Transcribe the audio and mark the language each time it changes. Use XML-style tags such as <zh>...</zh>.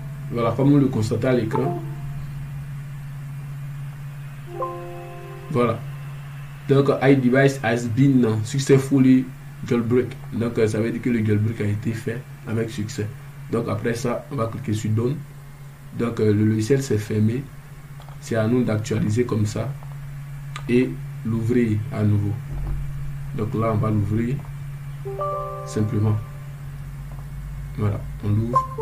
<fr>voilà, comme vous le constatez à l'écran. Voilà.</fr> <en>Donc, iDevice has been successfully jailbreak.</en> <fr>Donc, ça veut dire que le jailbreak a été fait avec succès. Donc, après ça, on va cliquer sur Done. Donc, le logiciel s'est fermé. C'est à nous d'actualiser comme ça et l'ouvrir à nouveau. Donc là, on va l'ouvrir simplement. Voilà, on l'ouvre.</fr>